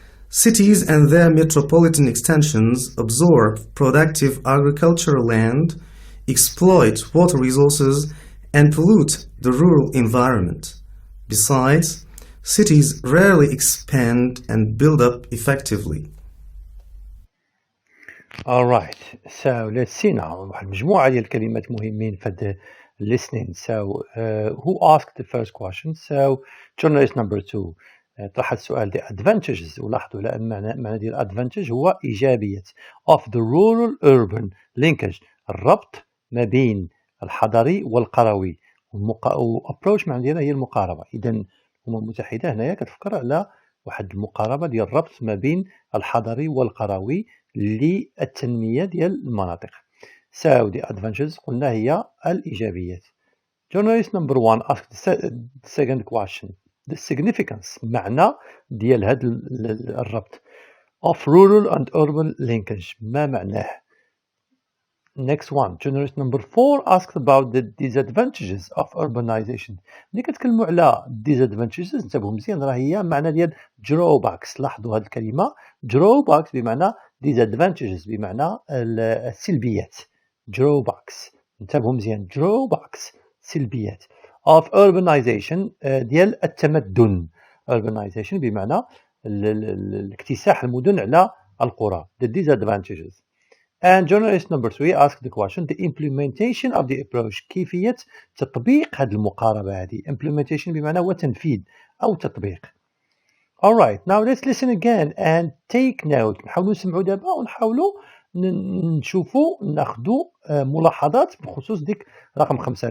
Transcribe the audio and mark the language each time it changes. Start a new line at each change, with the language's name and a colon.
English: Cities and their metropolitan extensions absorb productive agricultural land, exploit water resources, and pollute the rural environment. Besides, cities rarely expand and build up effectively. Alright, so let's see now.
Arabic: واحد مجموعة ديال الكلمات مهمين في هاد listening.
English: So who asked the first question? So journalist number 2
Arabic: طرح السؤال
English: the advantages.
Arabic: ولاحظوا لا معنى ديال advantage هو إيجابية
English: of the rural-urban linkage,
Arabic: الربط ما بين الحضري والقروي. approach معنى ديالها هي المقاربة. إذا الأمم المتحدة هنايا كتفكر على واحد المقاربة ديال الربط ما بين الحضري والقروي للتنمية ديال المناطق.
English: So the advantages
Arabic: قلنا هي الإيجابيات.
English: Journalist number 1 asked the second question. The significance
Arabic: معنى ديال هذا الربط
English: of rural and urban linkage
Arabic: ما معناه.
English: Next one, journalist number 4 asked about the disadvantages of urbanization.
Arabic: ملي كتكلموا على disadvantages انتبهوا مزيان راه هي معنى ديال drawbacks. لاحظوا هذه الكلمة drawbacks بمعنى disadvantages بمعنى السلبيات. drawbacks انتبهوا مزيان drawbacks سلبيات of urbanization ديال التمدن. urbanization بمعنى الاكتساح المدن على القرى.
English: the disadvantages. And journalist number 3 asked the question the implementation of the approach
Arabic: كيفية تطبيق هذه المقاربة هذه. implementation بمعنى هو تنفيذ أو تطبيق.
English: Alright, now let's listen again and take note.
Arabic: نحاولوا نسمعوا دابا ونحاولوا نشوفوا ناخذوا ملاحظات بخصوص ديك رقم 5.